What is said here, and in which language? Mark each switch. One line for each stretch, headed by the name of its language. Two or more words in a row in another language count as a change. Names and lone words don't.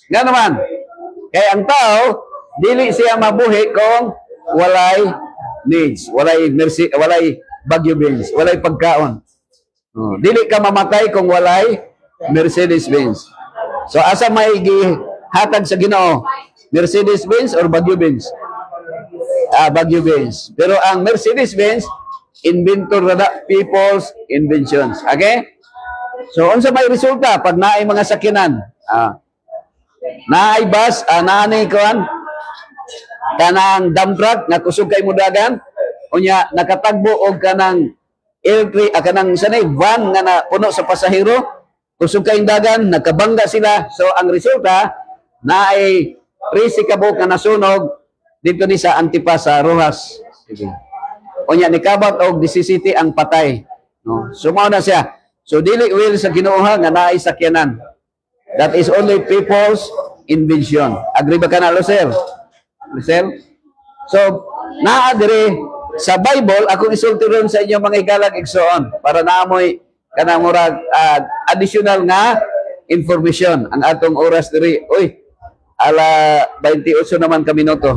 Cebuano: Nga naman, kaya ang tao, dili siya mabuhi kung walay needs, walay Baguio beans, walay pagkaon. Dili ka mamatay kung walay Mercedes-Benz. So asa may gihatag sa Ginoo? Mercedes-Benz or Baguio beans? Baguio beans. Pero ang Mercedes-Benz, inventor na
English: people's inventions.
Cebuano: Okay? So unsa may resulta pag naay mga sakyanan? Naay bus, naanay kuan kanang
English: dump truck
Cebuano: nga kusog kay mudagan, unya nakatagbo og kanang L3 kanang sanay van nga na puno sa pasahero, kusog kay dagan, nagkabangga sila. So ang resulta naay 13 kabuk nga nasunog dito ni sa Antipas sa Rojas. Unya nikabat og 17 ang patay. No? So mao na siya. So dili will sa Ginoo nga naay sakyanan.
English: That is only people's invention.
Cebuano: Agree ba ka na, Lucel? Lucel? So, naa dire sa Bible, akong isulti ron sa inyo mga higala igsoon para naamoy kanang murag additional nga information ang atong oras diri. Uy, ala 28 naman ka minuto.